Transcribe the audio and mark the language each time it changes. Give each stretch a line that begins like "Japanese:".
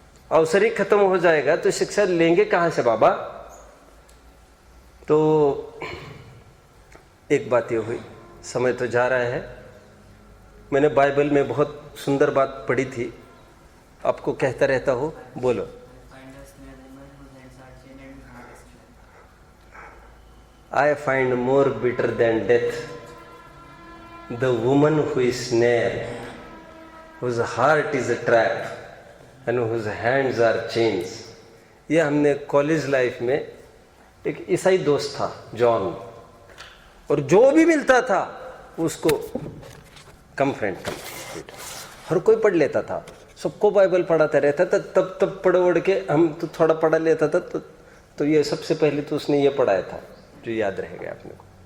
Hindi: अवसर ही खत्म हो जाएगा तो शिक्षा लेंगे कहां से बाबा। तो एक बात ये हुई, समय तो जा रहा है। मैंने बाइबल में बहुत सुंदर बात पढ़ी थी, आपको कहता रहता हूँ, बोलो।
English: I find more bitter than death the woman who is snare, whose heart is a trap and whose hands are chains।
Hindi: ये हमने कॉलेज लाइफ में, एक ईसाई दोस्त था जॉन, और जो भी मिलता था उसको कम फ्रेंड, हर कोई पढ़ लेता था, सबको बाइबल पढ़ाता रहता था। तब पढ़ उड़ के हम तो थोड़ा पढ़ा लेता था, तो ये सबसे पहले तो उसने ये पढ़ाया था जो याद रह गया अपने को।